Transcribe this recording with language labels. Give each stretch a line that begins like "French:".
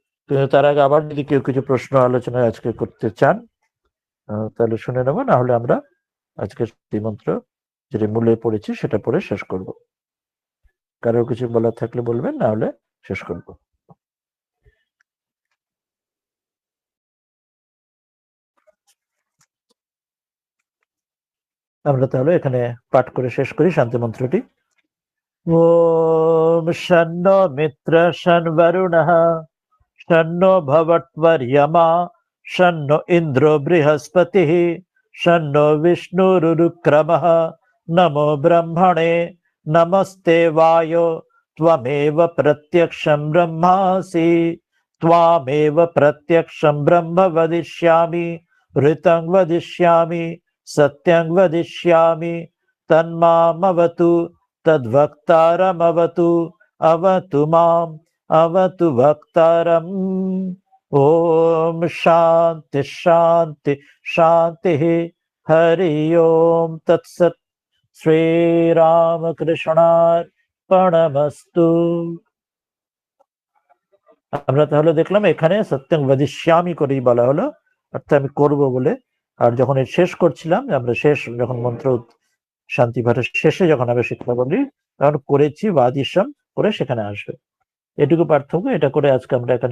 Bangla: কিন্তু তার আগে আবার যদি কেউ কিছু প্রশ্ন আলোচনায় আজকে করতে চান তাহলে শুনে নেব, না হলে আমরা আজকে শান্তি মন্ত্র যেটি মূলে পড়েছি সেটা পড়ে শেষ করব। কারো কিছু বলার থাকলে বলবেন, না হলে শেষ করব। আমরা তাহলে এখানে পাঠ করে শেষ করি শান্তি মন্ত্রটি।
Sanskrit: ওম শন্ন মিত্র শনবরুণঃ শন্ন ভবত্বর্যমা শন্ন ইন্দ্র বৃহস্পতিঃ শন্ন বিষ্ণুরুক্রমঃ নমো ব্রহ্মণে নমস্তে বায়ো त्वमेव प्रत्यक्षं ब्रह्मासि त्वामेव प्रत्यक्षं ब्रह्म वदिष्यामि ऋतं वदिष्यामि सत्यं वदिष्यामि तन्मामवतु तद्वक्तारमवतु अवतु माम् अवतु वक्तारम्। ओम शांति शांति शांति हरि ओम तत्सत्। श्री রামকৃষ্ণার্পণমস্তু।
Bangla: আমরা তাহলে দেখলাম এখানে সত্যং বদিষ্যামি করেই বলা হলো, অর্থাৎ আমি করব বলে। আর যখন শেষ করছিলাম, আমরা শেষ যখন মন্ত্র শান্তি পাঠের শেষে যখন আমরা শিক্ষা বলি তখন করেছি বাদিশম করে সেখানে আসবে। এটুকু পার্থক্য। এটা করে আজকে আমরা এখানে